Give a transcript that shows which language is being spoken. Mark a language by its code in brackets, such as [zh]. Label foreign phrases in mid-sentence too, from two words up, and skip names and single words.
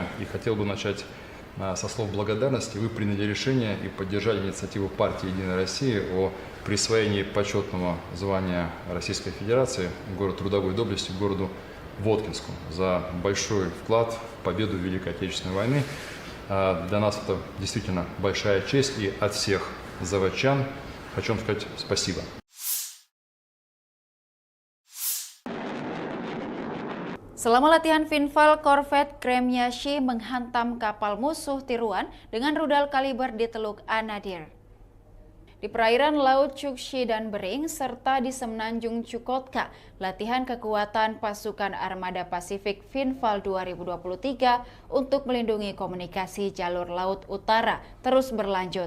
[ru] И хотел бы начать со слов благодарности. Вы приняли решение и поддержали инициативу партии «Единая Россия» о присвоении почетного звания Российской Федерации городу трудовой доблести городу Воткинску за большой вклад в победу в Великой Отечественной войны. Для нас это действительно большая честь, и от всех заводчан хочу вам сказать спасибо. [id] Selama latihan Finval, korvet Kremyashi menghantam kapal musuh tiruan dengan rudal kaliber di Teluk Anadyr. Di perairan Laut Chukchi dan Bering, serta di Semenanjung Chukotka, latihan kekuatan pasukan Armada Pasifik Finval 2023 untuk melindungi komunikasi jalur Laut Utara terus berlanjut.